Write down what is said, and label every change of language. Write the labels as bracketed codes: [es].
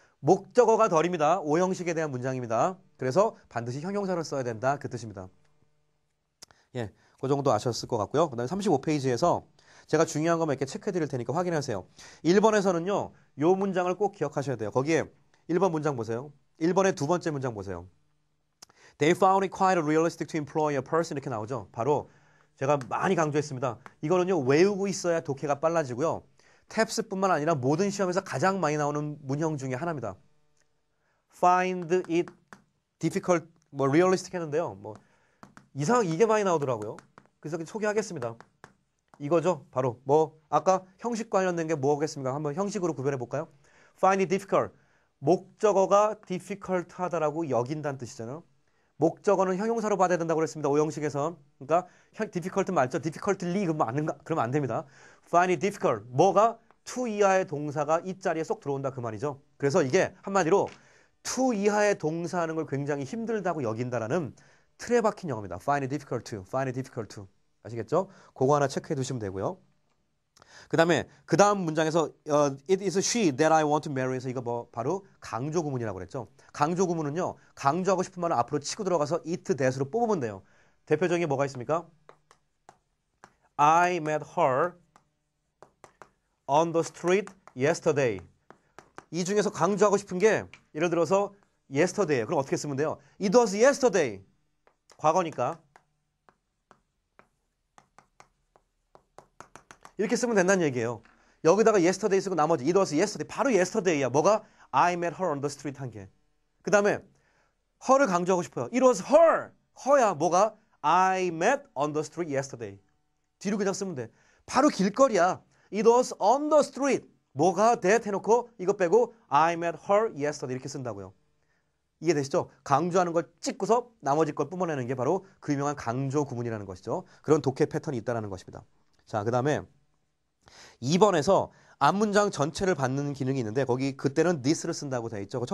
[ko] 목적어가 덜입니다. 오형식에 대한 문장입니다. 그래서 반드시 형용사를 써야 된다. 그 뜻입니다. 예, 그 정도 아셨을 것 같고요. 그 다음에 35페이지에서 제가 중요한 것만 이렇게 체크해 드릴 테니까 확인하세요. 1번에서는요. 요 문장을 꼭 기억하셔야 돼요. 거기에 1번 문장 보세요. 1번의 두 번째 문장 보세요. [en] They found it quite realistic to employ a person [ko] 이렇게 나오죠. 바로 제가 많이 강조했습니다. 이거는요. 외우고 있어야 독해가 빨라지고요. 탭스뿐만 아니라 모든 시험에서 가장 많이 나오는 문형 중에 하나입니다. [en] Find it difficult, 뭐 realistic [ko] 했는데요. 뭐 이상하게 이게 많이 나오더라고요. 그래서 소개하겠습니다. 이거죠. 바로 뭐 아까 형식 관련된 게 뭐겠습니까? 한번 형식으로 구별해 볼까요? [en] Find it difficult. [ko] 목적어가 difficult 하다라고 여긴다는 뜻이잖아요. 목적어는 형용사로 받아야 된다고 그랬습니다. 오형식에서. 그러니까 difficult 맞죠? difficultly 그러면 안 됩니다. [en] find it difficult. [ko] 뭐가 to 이하의 동사가 이 자리에 쏙 들어온다 그 말이죠. 그래서 이게 한마디로 to 이하의 동사 하는 걸 굉장히 힘들다고 여긴다라는 틀에 박힌 영어입니다. [en] find it difficult to. find it difficult to. 아시겠죠? [ko] 그거 하나 체크해 두시면 되고요. 그 다음 문장에서 [en] it is she that I want to marry [ko] 해서 이거 바로 강조 구문이라고 그랬죠. 강조 구문은요. 강조하고 싶은 말은 앞으로 치고 들어가서 it that으로 뽑으면 돼요. 대표적인 게 뭐가 있습니까? [en] I met her on the street yesterday. [ko] 이 중에서 강조하고 싶은 게 예를 들어서 yesterday. 그럼 어떻게 쓰면 돼요? [en] It was yesterday. [ko] 과거니까. 이렇게 쓰면 된다는 얘기예요. 여기다가 yesterday 쓰고 나머지 [en] it was yesterday. [ko] 바로 yesterday야. 뭐가? [en] I met her on the street [ko] 한 개. 그 다음에 her를 강조하고 싶어요. [en] It was her. her야. [ko] 뭐가? [en] I met on the street yesterday. [ko] 뒤로 그냥 쓰면 돼. 바로 길거리야. [en] It was on the street. [ko] 뭐가 that 해놓고 이거 빼고 [en] I met her yesterday [ko] 이렇게 쓴다고요. 이해되시죠? 강조하는 걸 찍고서 나머지 걸 뿜어내는 게 바로 그 유명한 강조 구문이라는 것이죠. 그런 독해 패턴이 있다는 것입니다. 자, 그 다음에 2번에서 앞문장 전체를 받는 기능이 있는데 거기 그때는 this를 쓴다고 되어 있죠.